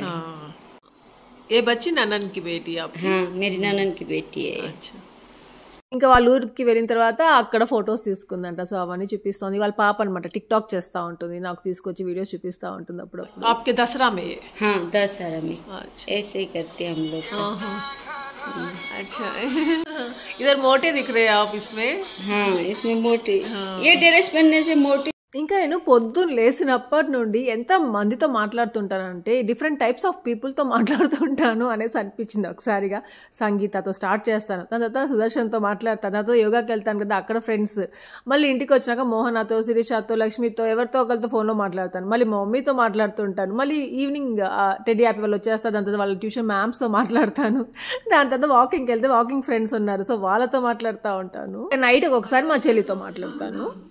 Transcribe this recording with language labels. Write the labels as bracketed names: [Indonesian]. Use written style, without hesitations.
[Hindi] हाँ, ये बच्ची ननन की बेटी आपकी? हाँ मेरी ननन की बेटी है। अच्छा. [Telugu] ఇంకా వాళ్ళ ఊరికి వెళ్ళిన తర్వాత అక్కడ ఫొటోస్ తీసుకుందంట. సో అవన్నీ చూపిస్తుంది. వాళ్ళ పాప అనమాట టిక్ టాక్ చేస్తూ ఉంటుంది, నాకు తీసుకొచ్చి వీడియోస్ చూపిస్తూ ఉంటుంది అప్పుడప్పుడు. [Hindi] आपके दसरा में? हाँ दशहरा में। अच्छा, ऐसे ही करते हैं हम लोग। अच्छा इधर मोटे दिख रहे हैं आप इसमें? हाँ इसमें मोटी, ये ड्रेस पहनने से मोटी। [Telugu] ఇంకా నేను పొద్దున్న లేచినప్పటి నుండి ఎంత మందితో మాట్లాడుతుంటానంటే డిఫరెంట్ టైప్స్ ఆఫ్ పీపుల్తో మాట్లాడుతుంటాను అనేసి అనిపించింది. ఒకసారిగా సంగీతతో స్టార్ట్ చేస్తాను, దాని తర్వాత సుదర్శన్తో మాట్లాడతాను, దాంతో యోగాకి వెళ్తాను కదా అక్కడ ఫ్రెండ్స్, మళ్ళీ ఇంటికి వచ్చినాక మోహనాతో, శిరీషతో, లక్ష్మితో, ఎవరితో ఒకరితో ఫోన్లో మాట్లాడతాను, మళ్ళీ మా మమ్మీతో మాట్లాడుతుంటాను, మళ్ళీ ఈవినింగ్ టెడ్డీ హ్యాపీ వాళ్ళు వచ్చేస్తారు, దాని తర్వాత వాళ్ళ ట్యూషన్ మ్యామ్స్తో మాట్లాడతాను, దాని తర్వాత వాకింగ్కి వెళ్తే వాకింగ్ ఫ్రెండ్స్ ఉన్నారు సో వాళ్ళతో మాట్లాడుతూ ఉంటాను, నైట్ ఒకసారి మా చెల్లితో మాట్లాడతాను.